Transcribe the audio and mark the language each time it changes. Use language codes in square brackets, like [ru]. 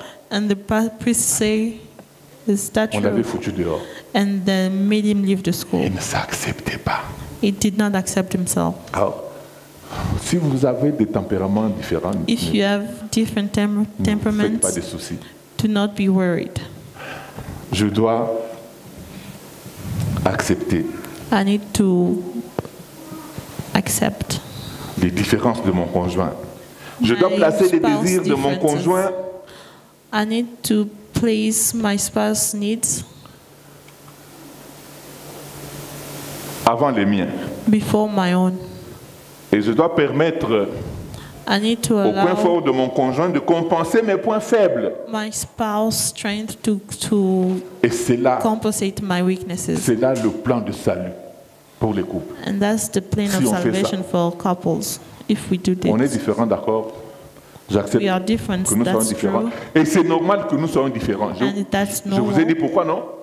[en] And the priest say, is that true? [fr] On l'avait foutu dehors. [en] And then made him leave the school. [fr] Il ne s'acceptait pas. [en] He did not accept himself. [fr] Alors, si vous avez des tempéraments différents, [en] if you have different temperaments, [fr] faites pas de soucis. [en] Do not be worried. [fr] Je dois accepter. [en] I need to accept [fr] les différences de mon conjoint. Je dois placer les désirs de mon conjoint. [en] I need to place my spouse's needs [fr] avant les miens. [en] Before my own. [fr] Et je dois permettre au point fort de mon conjoint de compenser mes points faibles. [en] My spouse's strength to [fr] et c'est là, [en] compensate my weaknesses. [fr] C'est là le plan de salut pour les couples. [en] And that's the plan of salvation for couples. If we do this. [fr] On est différents, d'accord? J'accepte que nous soyons différents. [en] True. [fr] Et c'est normal que nous soyons différents. Je vous ai dit pourquoi, non?